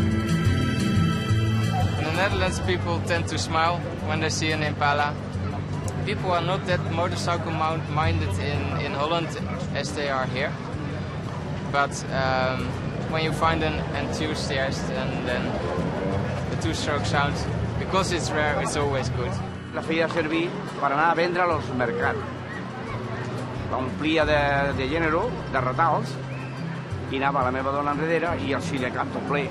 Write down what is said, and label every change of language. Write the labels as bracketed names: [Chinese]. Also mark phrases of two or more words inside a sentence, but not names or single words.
[English] Netherlands people tend to smile when they see an Impala. People are not that motorcycle minded in Holland as they are here. But when you find an enthusiast, and then the two-stroke sound, because it's rare, it's always good. [Catalan] La feia servir per anar a vendre als mercats. L'omplia de gènere, de retals, i anava la meva dona enrere i el sidecat tot ple.